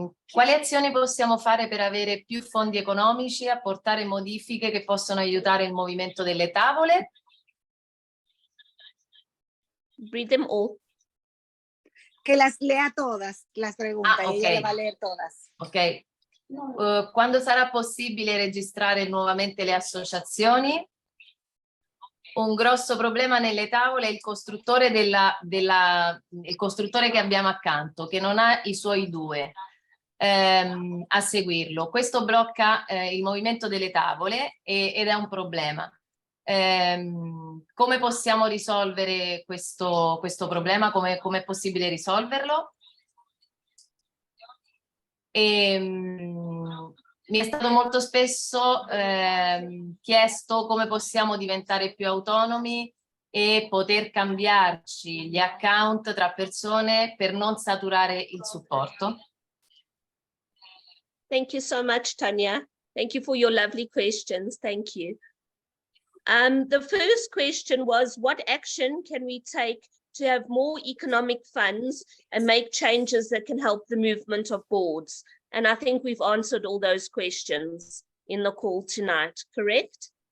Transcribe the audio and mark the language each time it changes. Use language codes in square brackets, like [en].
[it] Quali azioni possiamo fare per avere più fondi economici, apportare modifiche che possono aiutare il movimento delle tavole? [en] Read them all. [es] Que las lea todas, las preguntas, y ella las va a leer todas. [en] Ok. [it] Quando sarà possibile registrare nuovamente le associazioni? Un grosso problema nelle tavole è il costruttore, il costruttore che abbiamo accanto, che non ha i suoi due a seguirlo. Questo blocca il movimento delle tavole ed è un problema. Come possiamo risolvere questo problema? Come è possibile risolverlo? Mi è stato molto spesso chiesto come possiamo diventare più autonomi e poter cambiarci gli account tra persone per non saturare il supporto. [en] Thank you so much, Tanya. Thank you for your lovely questions. Thank you. The first question was, what action can we take to have more economic funds and make changes that can help the movement of boards? And I think we've answered all those questions in the call tonight, correct?